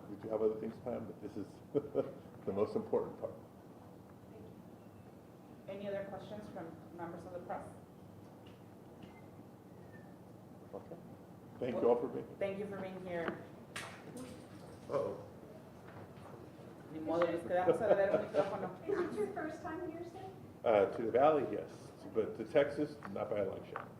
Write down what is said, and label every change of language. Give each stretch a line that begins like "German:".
English: We do have other things planned, but this is the most important part. Any other questions from members of the press? Okay. Thank you all for being here. Thank you for being here. Uh-oh.
Spanish: Ni modo, les quedamos a ver el micrófono.
English: Is it your first time here, sir? To the Valley, yes, but to Texas, not by a long shot.